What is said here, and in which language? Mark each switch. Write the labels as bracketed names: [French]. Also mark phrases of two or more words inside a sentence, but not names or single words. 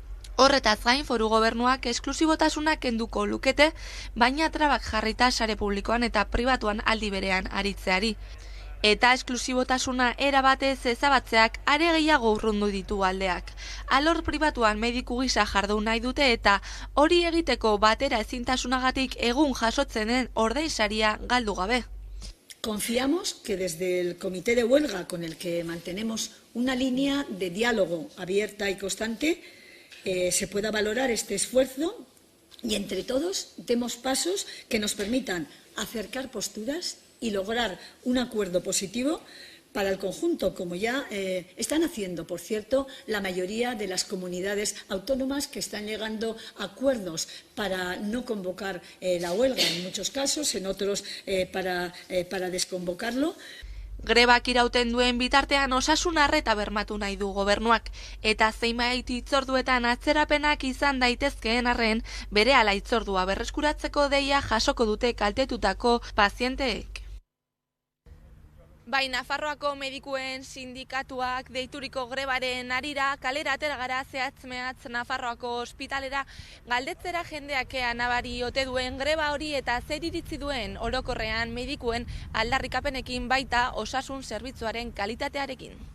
[Basque] Horretaz gain, foru gobernuak esklusibotasuna kenduko lukete, baina trabak jarrita sare publikoan eta pribatuan aldi berean aritzeari. Eta esklusibotasuna erabatez ezabatzeak are gehiago urrundu ditu aldeak. Alor pribatuan mediku gisa jardun nahi dute eta hori egiteko batera ezintasunagatik egun jasotzen den ordainsaria galdu gabe. [Spanish] Confiamos que desde el comité de huelga con el que mantenemos una línea de diálogo abierta y constante se pueda valorar este esfuerzo y entre todos demos pasos que nos permitan acercar posturas y lograr un acuerdo positivo para el conjunto, como ya están haciendo, por cierto, la mayoría de las comunidades autónomas que están llegando a acuerdos para no convocar la huelga en muchos casos, en otros para desconvocarlo. [Basque] Grebak irauten duen bitartean osasun arreta bermatu nahi du gobernuak, eta zenbait hitzorduetan atzerapenak izan daitezkeen arren, berehala hitzordua berreskuratzeko deia jasoko dute kaltetutako pazienteek. Bai, Nafarroako medikuen sindikatuak deituriko grebaren harira kalera atera gara zehatz-mehatz Nafarroako ospitalera galdetzera jendeak nabari ote duen greba hori eta zer iritzi duen orokorrean medikuen aldarrikapenekin baita osasun zerbitzuaren kalitatearekin.